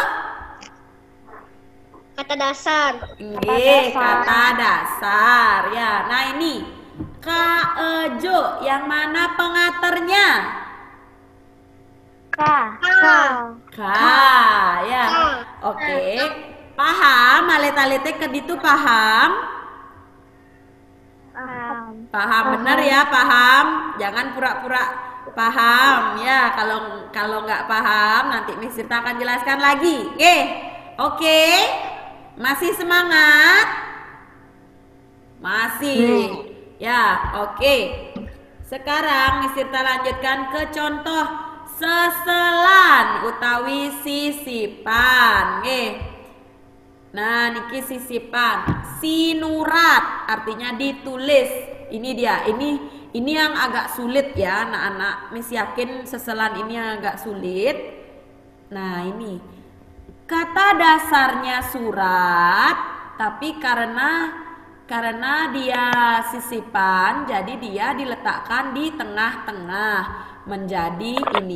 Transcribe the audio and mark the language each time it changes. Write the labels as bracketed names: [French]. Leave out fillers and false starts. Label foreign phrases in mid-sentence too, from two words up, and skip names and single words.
[Indonesian] Kata dasar. Kata dasar ya. Nah ini kaejo, yang mana pengaternya? Ya. Oke. Paham? [Balinese] Alit-alite ke ditu paham? [Indonesian] Paham bener ya, paham. Jangan pura-pura paham ya. Kalau nggak paham nanti Miss Tirta akan jelaskan lagi. Oke. Masih semangat? Masih. Ya, oke. Sekarang Miss Tirta lanjutkan ke contoh [Balinese] seselan utawi [Indonesian] sisipan. Nah, niki sisipan. Sinurat artinya ditulis. Ini dia. Ini yang agak sulit ya, anak-anak. Miss yakin seselan ini yang agak sulit. Nah, ini kata dasarnya surat, tapi karena dia sisipan, jadi dia diletakkan di tengah-tengah menjadi ini.